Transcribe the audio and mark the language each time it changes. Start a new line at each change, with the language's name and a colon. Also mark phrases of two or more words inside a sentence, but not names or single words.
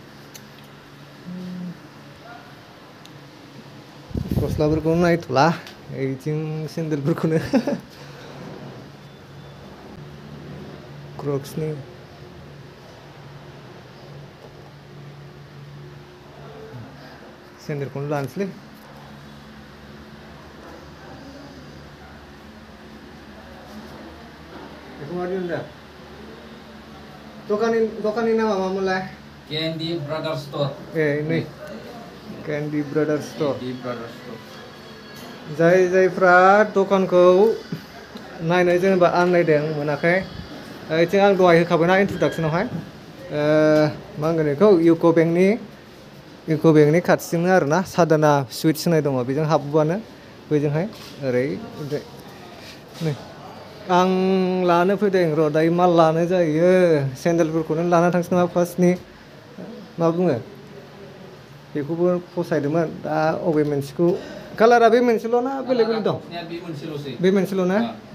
Bodo: गस्लाफोरखौ नायथ'ला बिथिं सेन्देलफोरखौनो क्रक्सनि सेन्देलखौनो लानोसैलै बेखौ मा दिहुनदों दखाननि नामा मामोनलाय K&D Brothers Store नै K&D Brothers Store जायफ्रा दखानखौ नायनो जेनेबा आन्दायदों मोनाखै बिथिं आं दहाय होखाबायना इन्ट्रडाक्सनावहाय मा होनगोन बेखौ इउक' बेंकनि खाथिजोंनो आरोना साधना स्वीट्स होनाय दङ बेजों हाबबानो बैजोंहाय ओरै नै आं लानो फैदों र' दायो माल लानो जायो सेन्देलफोरखौनो लाना थांसै नामा फार्स्टनि मा बुङो बेखौबो फसायदोंमोन दा अबे मोनसेखौ कालारा बे मोनसेल' ना बेलेग बेलेग दं बे मोनसेल' ना